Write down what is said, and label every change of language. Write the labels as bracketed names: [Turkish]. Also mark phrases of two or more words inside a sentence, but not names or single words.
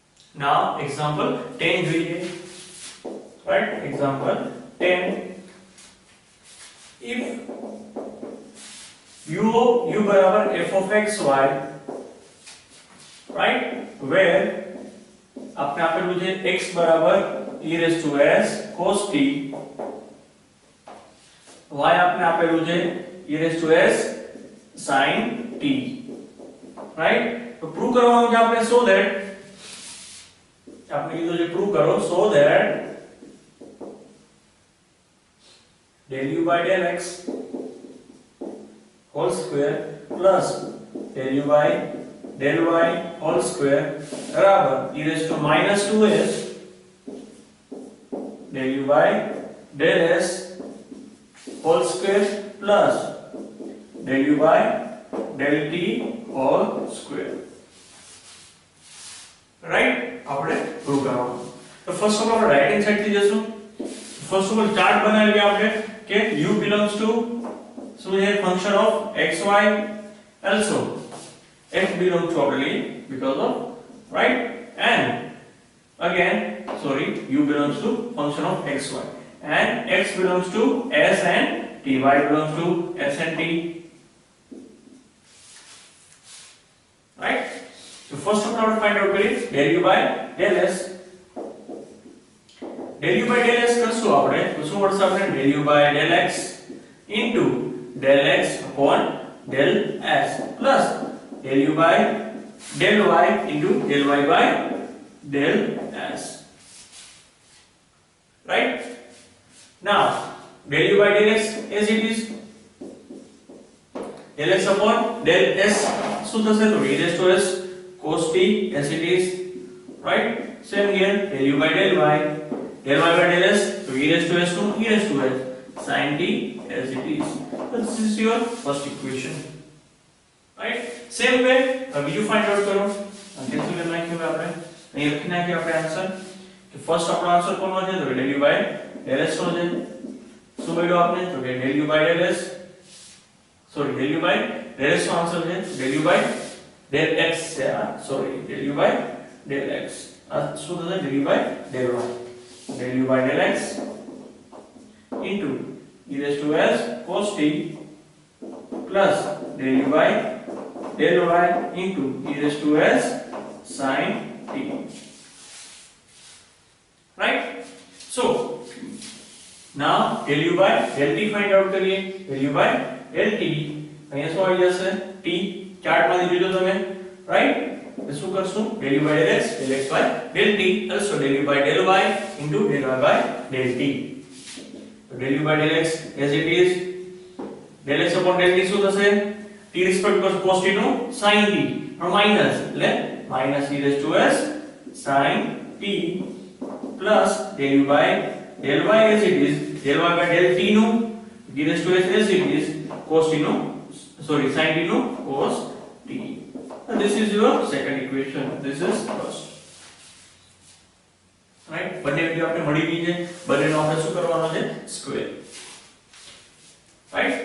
[English] Now example 10 જોઈએ. Right? Example 10. If u બરાબર f of x y, right, where [Gujarati] આપણે આપેલું છે [English] x બરાબર e raised to s cos t, y [Gujarati] આપણે આપેલું છે [English] e raised to s sin t, right? [Gujarati] તો પ્રૂવ કરવાનું છે આપણે, [English] so that [Gujarati] આપણે કીધું છે પ્રૂવ કરો, [English] so that del u by del x whole square plus del u by del y whole square बराबर e raised to minus 2s del u by del s whole square plus del u by del t whole square, right? [Gujarati] આપણે પ્રૂવ કરવાનું. તો [English] first of all [Gujarati] આપણે [English] right hand side [Gujarati] થી જશું. [English] first of all [Gujarati] ચાર્ટ બનાવી લઈએ આપણે કે [English] u belongs to [Gujarati] શું છે [English] function of xy, also f belongs to probably because of, right, and again sorry u belongs to function of xy and x belongs to s and t, y belongs to s and t, right? So first of all find out કરીએ del u by del s. del u by del s [Gujarati] કરશું આપણે તો શું મળશે આપણે [English] del u by del x into del x upon del s plus del u by del y into del y by del s, right? Now del u by del x as it is, del x upon del s [Gujarati] શું થશે તો [English] e raised to s cos t as it is, right? Same here, del u by del y by del s, so e raised to s to e raised to s sin t as it is. So this is your first equation, right? [Gujarati] Same way બીજું [English] find out [Gujarati] કરો. કેન્સલ કરી નાખ્યું આપણે, અહીં લખી નાખ્યો આપણે આન્સર કે ફર્સ્ટ આપણો આન્સર કોનો છે તો [English] del u by del s [Gujarati] નો છે. શું મળ્યું આપણે તો કે [English] del u by del s, સોરી del u by del s [Gujarati] નો આન્સર છે [English] del u by del x છે, સોરી del u by del x, [Gujarati] આ શું થશે [English] del u by del y, del u by del x into e raised to s cos t plus del u by del y into e raised to s sin t, right? So now del u by del t find out કરીએ. del u by del t [Gujarati] અહીંયા શું આવી જશે t, ચાર્ટ માંથી જોજો તમે, right? તો શું કરશું [English] del u by del x del x by del t also del u by del y into del y by del t. So del u by del x as it is, del x upon del t [Gujarati] શું થશે [English] t respect to cos t નું sin t માઈનસ એટલે minus e raised to s sin t plus del u by del y as it is, del y by del t નું e raised to s as it is, cos t નું sorry sin t નું cos t. And this is your second equation, this is first, right? [Gujarati] બંને વેલ્યુ આપણે મળી ગઈ છે, બંનેનો આપણે શું કરવાનો છે સ્ક્વેર, [English] right?